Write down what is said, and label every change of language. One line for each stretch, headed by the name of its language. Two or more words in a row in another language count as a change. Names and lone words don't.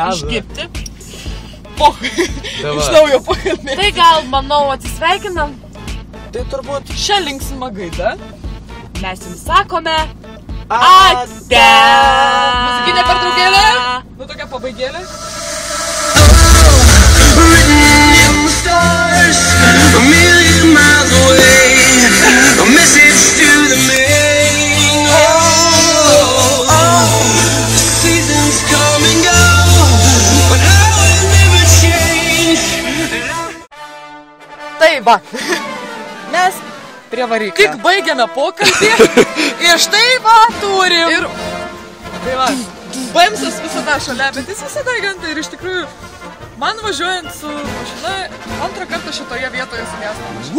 Lithuanian: Iškipti. Iš naujo pakalbėti. Tai gal, manau, atsisveikinam. Tai turbūt šią linksmą gaidą mes jums sakome ate. Muzikinė pertraukėlė. Nu tokia pabaigėlė.
English: A million miles away, a message to the main. The seasons come and go, but I will never change.
Lithuanian: Tai va, mes prie variklio tik baigiame pokalbį ir štai va turim. Ir tai va, BMSas visada šalia, bet jis visada ganta ir iš tikrųjų man važiuojant su mašina, antrą kartą šitoje vietoje su miesto mašina.